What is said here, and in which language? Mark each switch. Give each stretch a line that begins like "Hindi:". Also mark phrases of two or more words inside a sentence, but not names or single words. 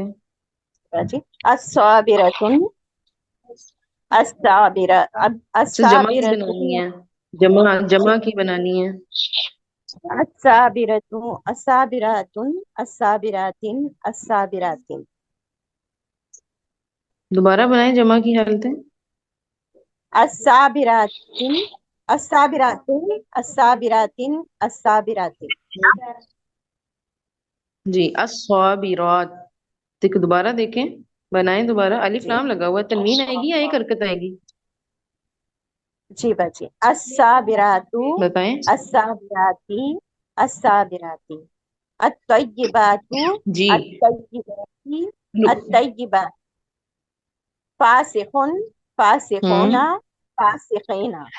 Arabic: باجی، الصابراتن، الصابرہ،
Urdu: سر جمع کی
Arabic: الصابرۃ،
Urdu: بنانی ہے، جمع کی بنانی ہے۔
Arabic: الصابرۃ، الصابرات، الصابرات، الصابرات،
Urdu: دوبارہ بنائیں جمع کی حالتیں۔
Arabic: الصابرات، الصابرات، الصابرات، الصابرات، جی الصابرات،
Urdu: دوبارہ دیکھیں، بنائیں دوبارہ۔ الف جی لام لگا ہوا ہے، تنوین آئے گی یا ایک حرکت آئے گی؟ جی باجی، الصابرات، بتائیں
Arabic: الصابرات، الصابرات، الطیبات،
Urdu: جی۔
Arabic: الطیبات، الطیبات، فاسقون، فاسقون، فاسقین،